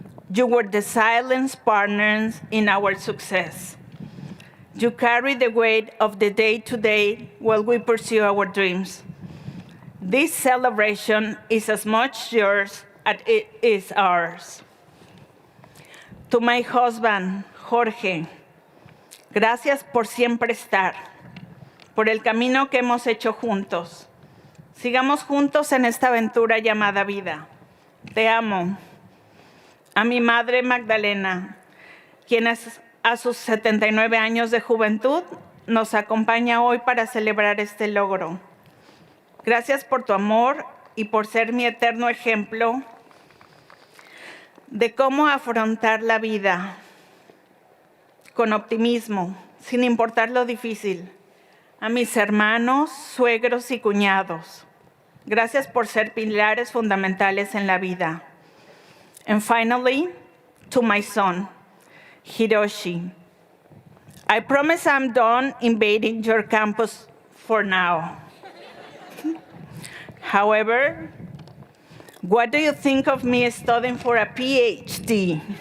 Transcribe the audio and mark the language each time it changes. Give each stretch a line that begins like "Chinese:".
English: You were the silent partners in our success. You carry the weight of the day-to-day while we pursue our dreams. This celebration is as much yours as it is ours. To my husband,
Spanish: Jorge, gracias por siempre estar, por el camino que hemos hecho juntos. Sigamos juntos en esta aventura llamada vida. Te amo. A mi madre Magdalena, quien a sus 79 años de juventud nos acompaña hoy para celebrar este logro. Gracias por tu amor y por ser mi eterno ejemplo de cómo afrontar la vida con optimismo, sin importar lo difícil. A mis hermanos, suegros y cuñados, gracias por ser pilares fundamentales en la vida.
English: And finally, to my son, Hiroshi, I promise I'm done invading your campus for now. However, what do you think of me studying for a PhD?